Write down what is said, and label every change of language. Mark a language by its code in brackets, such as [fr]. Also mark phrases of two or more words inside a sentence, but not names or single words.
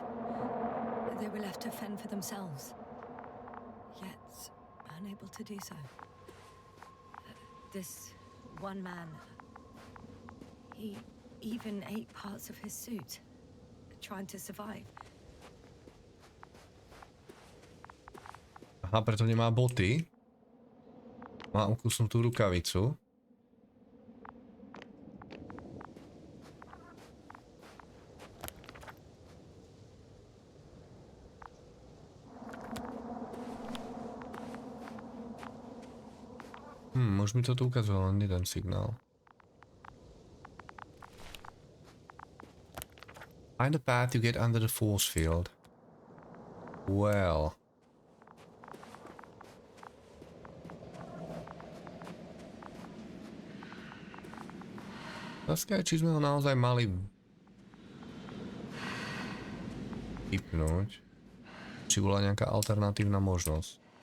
[en] They were left to fend for themselves, yet unable to do so. This one man, he even ate parts of his suit, trying to survive. [sk] Aha, preto nemá boty. Má ukusnutú rukavicu. Už mi to tu ukázalo len jeden signál. [en] Find a path to get under the force field. Well. [sk] Otázka je, či sme ho naozaj mali vypnúť. Či bola nejaká alternatívna možnosť.